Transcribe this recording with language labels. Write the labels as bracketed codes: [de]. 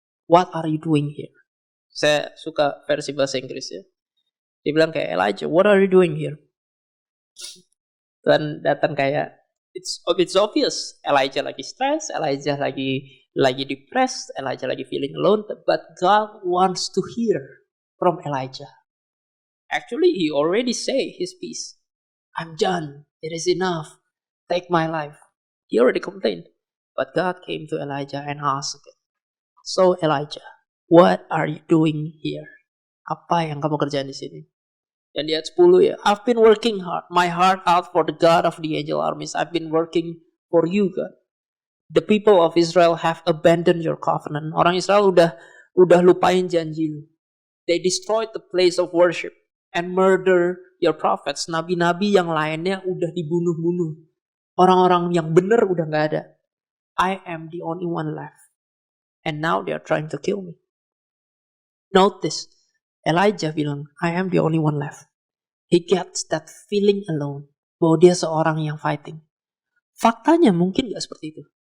[en] What are you doing here? [id] Saya suka versi bahasa Inggris ya. Dia bilang kayak [en] Elijah, what are you doing here? [id] Tuhan datang kayak [en] It's obvious. Elijah lagi stress, Elijah lagi depressed, Elijah lagi feeling alone. But God wants to hear from Elijah. Actually, he already say his piece. I'm done. It is enough. Take my life. He already complained. But God came to Elijah and asked him, so Elijah, what are you doing here? [id] Apa yang kamu kerjain di sini? Dan di ayat 10 ya, [en] I've been working my heart out for the God of the angel armies. I've been working for you, God. The people of Israel have abandoned your covenant. [id] Orang Israel udah lupain janji lu. [en] They destroyed the place of worship and murder your prophets. [id] Nabi-nabi yang lainnya udah dibunuh-bunuh. Orang-orang yang benar udah gak ada. [en] I am the only one left. And now they are trying to kill me. Note this. Elijah bilang, I am the only one left. He gets that feeling alone. [id] Bahwa dia seorang yang fighting. Faktanya mungkin gak seperti itu.